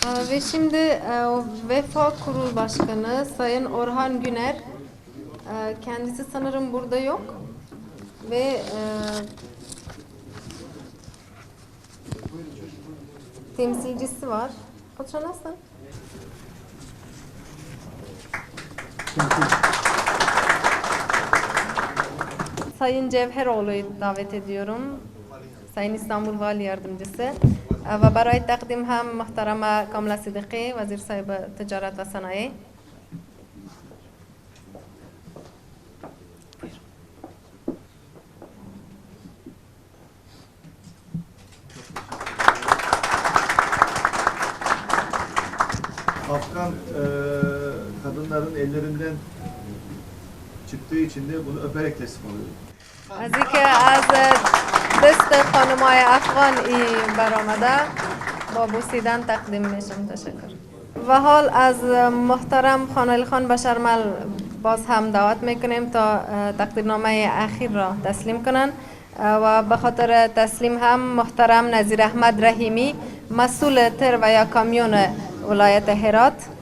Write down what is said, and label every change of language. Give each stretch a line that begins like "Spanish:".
Turkish: Ve şimdi Vefa Kurul Başkanı Sayın Orhan Güner, kendisi sanırım burada yok ve temsilcisi var. Oturasın. Sayın Cevheroğlu'yu davet ediyorum. Sayın İstanbul Vali Yardımcısı.
Persian: و برای تقدیم هم محترم کاملا صدیقی وزیر صاحب تجارت و صنایع.
Turkish: Afgan kadınların ellerinden çıktığı için de bunu öperek teslim oluyor.
Persian: از اینکه از دست خانمای افغان این برآمده با بوسیدن تقدیم میشم. تشکر. و حال از محترم خانولی خان بشرمل باز هم دعوت میکنیم تا تقدیرنامه اخیر را تسلیم کنند و به خاطر تسلیم هم محترم نظیر احمد رحیمی مسئول تر و یا کامیون ولایت هرات.